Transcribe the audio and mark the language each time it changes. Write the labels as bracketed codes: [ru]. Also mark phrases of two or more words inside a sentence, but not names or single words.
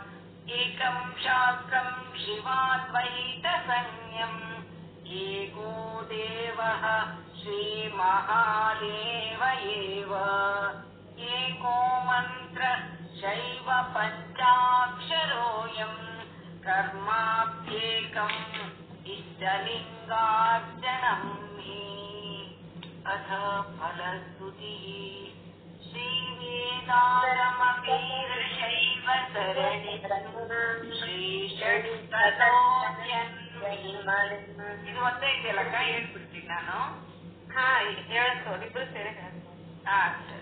[sa] एकं शास्त्रं शिवाद्वैतसंज्ञम् एको देवः श्रीमहादेव एव एको मन्त्र शैव पञ्चाक्षरोऽयम् कर्माप्येकम् इष्टलिङ्गार्चनम् हि अथ फलश्रुतिः श्रीवेदारमवीरशैव सरणितम् [kn] ಇದು ಒಂದೇ ಇದೆಯಲ್ಲಕ್ಕ ಹೇಳ್ಬಿಡ್ತೀನಿ ನಾನು. ಹೇಳ್ತೋದು ಇಬ್ರು ಸೇರಿ ಸರಿ.